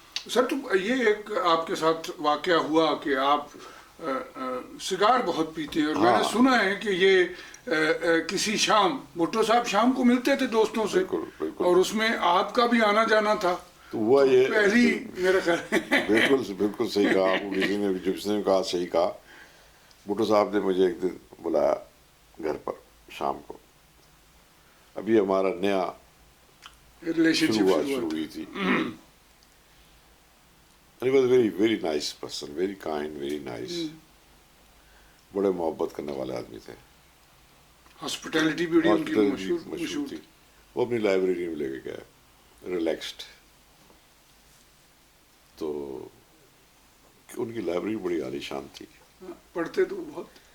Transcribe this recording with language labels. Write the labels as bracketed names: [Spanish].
[Urdu] سر تو یہ ایک آپ کے ساتھ واقعہ ہوا کہ آپ سگار بہت پیتے ہیں, اور میں نے سنا ہے کہ یہ کسی شام بھٹو صاحب شام کو ملتے تھے دوستوں سے, اور اس میں آپ کا بھی آنا جانا تھا. تو ہوا یہ پہلی میرا خیال بالکل صحیح کہا آپ کو, کسی نے جس نے کہا صحیح کہا. بھٹو صاحب نے مجھے ایک دن بلایا گھر پر شام کو, ابھی ہمارا نیا ریلیشن شروع ہوئی تھی. [English] And he was very, very nice person, very kind, very nice. [Urdu] بڑے محبت کرنے والے آدمی تھے. ہاسپٹیلٹی بھی ان کی مشہور تھی. وہ اپنی لائبریری میں لے کے گئے, ریلیکسڈ. تو ان کی لائبریری بڑی عالی شان تھی. پڑھتے تو بہت.